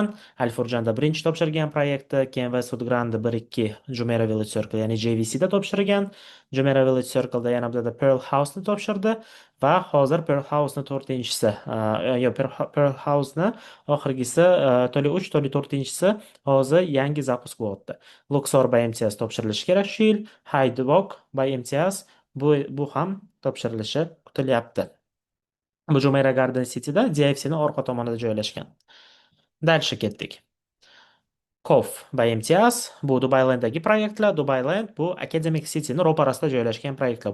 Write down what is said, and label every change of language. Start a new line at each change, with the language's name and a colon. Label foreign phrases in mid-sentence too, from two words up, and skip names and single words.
Uzbek: Al-Furjanda birinchi topshirgan proyekti, keyin Westwood Grand 1-2 Jumeirah Village Circle, ya'ni JVC da topshirgan. Jumeirah Village Circle'da yana bizada Pearl House'ni topshirdi va hozir Pearl House'ni 4-inchisi, Pearl House'ni oxirgisi toli 3, toli 4-inchisi hozir yangi zapusk bo'lyapti. Luxor by imtiyoz topshirilishi kerak shu yil. Hyde Walk by imtiyoz bu ham topshirilishi kutilyapti. Bu Jumeirah Garden City'da DFC'ning orqa tomonida joylashgan. Dальше ketdik. Kof va imtiyoz bu Dubaylanddagi proyektlar. Dubayland bu Academic City'ni ro'parasida joylashgan proyektlar.